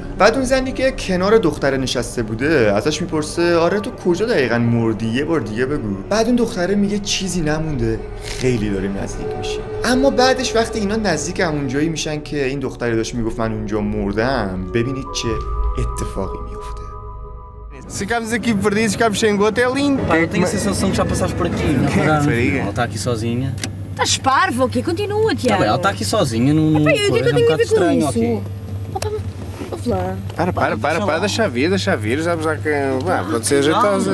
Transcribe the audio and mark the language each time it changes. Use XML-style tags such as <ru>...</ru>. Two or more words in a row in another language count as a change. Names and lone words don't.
<fa>بعد اون زنی که کنار دختره نشسته بوده ازش میپرسه آره تو کجا دقیقاً مردی، یه بار دیگه بگو. بعد اون دختره میگه چیزی نمونده، خیلی داریم نزدیک میشیم. اما بعدش وقتی اینا نزدیک همون جایی میشن که این دختره داشت میگفت من اونجا مردم، ببینید چه اتفاقی میفته.</fa> <pt>Se ficamos aqui perdidos, ficamos sem gota, é lindo. Pá, eu tenho a sensação que já passaste por aqui. Ela está aqui sozinha. Estás parvo, o quê? Continua, Tiago. Tá bem, ela está aqui sozinha no. Epá, eu digo que eu tenho a ver com estranho, isso. ok. Ouve lá. Para, deixa vir, já que. Vá, pode ser jeitosa.</pt>